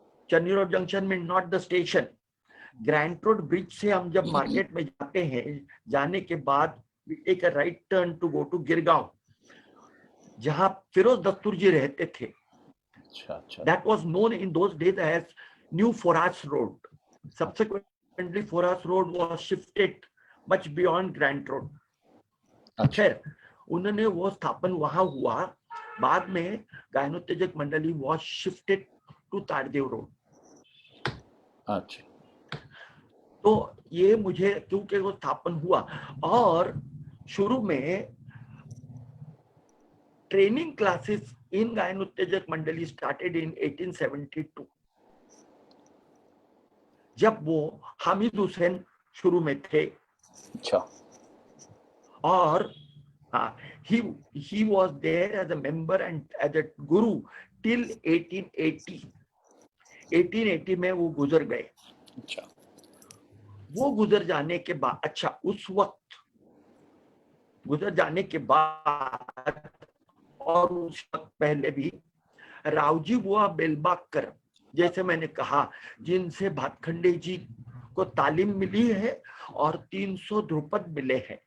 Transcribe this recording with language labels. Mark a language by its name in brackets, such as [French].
[English] Charni Road Junction means not the station. [Hindi] Grand road bridge से हम जब market में जाते हैं, जाने के बाद एक [English] right turn to go to [Hindi] Girgaon, जहां फिरोज दस्तूर जी रहते थे। [English] That was known in those days as New Foras Road. Subsequently, Foras Road was shifted much beyond Grant Road. [Hindi] खैर, उन्होंने वो स्थापन वहां हुआ। बाद में गायनोत्तेजक मंडली [English] was shifted to [Hindi] Tardeo road. अच्छा, तो ये मुझे क्योंकि वो स्थापन हुआ, और शुरू में [English] training classes in [Hindi] गायन उत्तेजक मंडली [English] started in 1872, [Hindi] जब वो हामिद हुसैन शुरू में थे। अच्छा, [English] और he was there as a member and as a guru till 1880। [Hindi] 1880 में वो गुजर गए। अच्छा, वो गुजर जाने के बाद, अच्छा, उस वक्त गुजर जाने के बाद और उस वक्त पहले भी रावजी बुआ बेलबाकर, जैसे मैंने कहा, जिनसे भातखंडे जी को तालीम मिली है और 300 ध्रुपद मिले हैं